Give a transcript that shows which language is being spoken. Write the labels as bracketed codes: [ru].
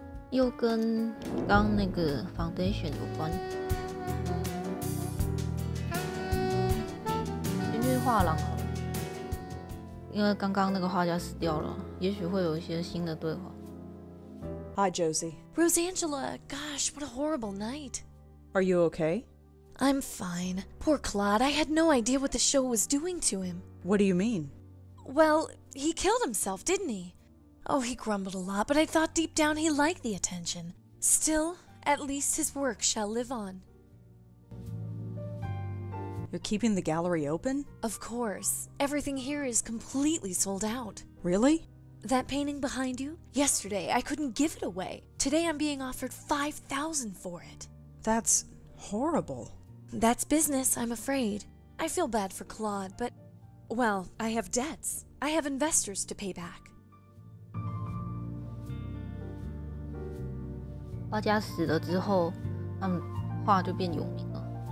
[zh] 又跟刚那个 foundation 有关。先去画廊好了，因为刚刚那个画家死掉了，也许会有一些新的对话。 [en] Hi, Josie. Rosangela, gosh, what a horrible night. Are you okay? I'm fine. Poor Claude, I had no idea what the show was doing to him. What do you mean? Well, he killed himself, didn't he? Oh, he grumbled a lot, but I thought deep down he liked the attention. Still, at least his work shall live on. You're keeping the gallery open? Of course. Everything here is completely sold out. Really? That painting behind you? Yesterday, I couldn't give it away. Today, I'm being offered $5,000 for it. That's horrible. That's business, I'm afraid. I feel bad for Claude, but, well, I have debts. I have investors to pay back. [zh] 画家死了之后，画就变有名了。